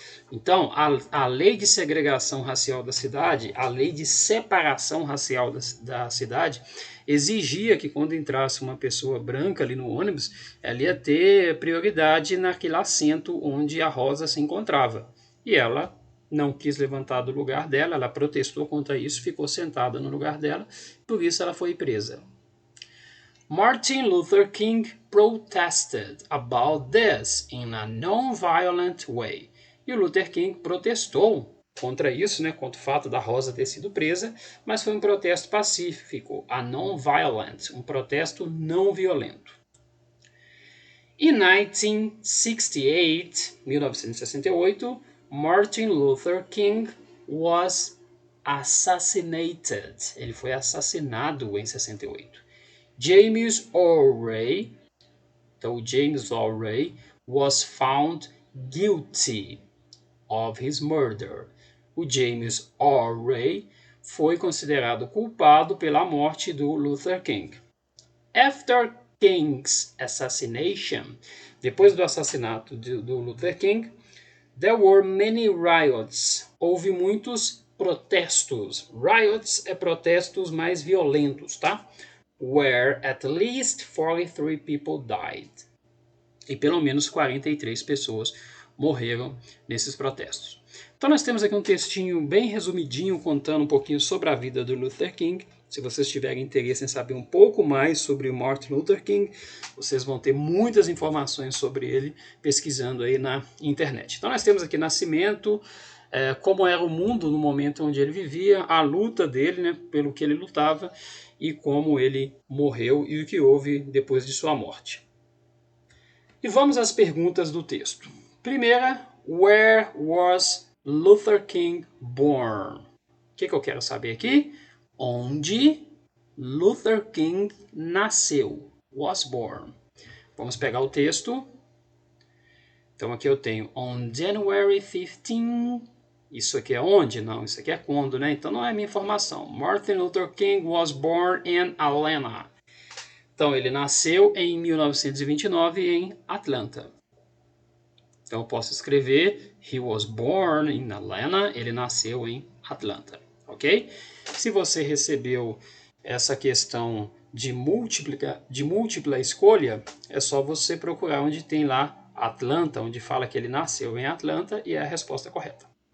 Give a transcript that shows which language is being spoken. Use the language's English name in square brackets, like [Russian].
[Portuguese] Então, a lei de segregação racial da cidade, a lei de separação racial da cidade, exigia que quando entrasse uma pessoa branca ali no ônibus, ela ia ter prioridade naquele assento onde a Rosa se encontrava. E ela não quis levantar do lugar dela, ela protestou contra isso, ficou sentada no lugar dela, por isso ela foi presa. [English] Martin Luther King protested about this in a non-violent way. [Portuguese] E o Luther King protestou contra isso, né, contra o fato da Rosa ter sido presa, mas foi um protesto pacífico, a non-violent, um protesto não violento. [English] Em 1968, Martin Luther King was assassinated. [Portuguese] Ele foi assassinado em 68. [English] James Earl Ray, então James Earl Ray, was found guilty of his murder. [Portuguese] O James Earl Ray foi considerado culpado pela morte do Luther King. [English] After King's assassination, [Portuguese] depois do assassinato do Luther King, [English] there were many riots. [Portuguese] Houve muitos protestos. Riots é protestos mais violentos, tá? [English] Where at least 43 people died. [Portuguese] E pelo menos 43 pessoas morreram nesses protestos. Então nós temos aqui um textinho bem resumidinho contando um pouquinho sobre a vida do Luther King. Se vocês tiverem interesse em saber um pouco mais sobre o Martin Luther King, vocês vão ter muitas informações sobre ele pesquisando aí na internet. Então nós temos aqui nascimento, como era o mundo no momento onde ele vivia, a luta dele, né, pelo que ele lutava, e como ele morreu e o que houve depois de sua morte. E vamos às perguntas do texto. Primeira, [English] where was Luther King born? [Portuguese] O que eu quero saber aqui? Onde Luther King nasceu? Was born. Vamos pegar o texto. Então aqui eu tenho [English] on January 15. [Portuguese] Isso aqui é onde? Não, isso aqui é quando, né? Então não é minha informação. [English] Martin Luther King was born in Atlanta. [Portuguese] Então ele nasceu em 1929 em Atlanta. Então eu posso escrever [English] he was born in Atlanta. [Portuguese] Ele nasceu em Atlanta, ok? Se você recebeu essa questão de múltipla escolha, é só você procurar onde tem lá Atlanta, onde fala que ele nasceu em Atlanta, e é a resposta correta.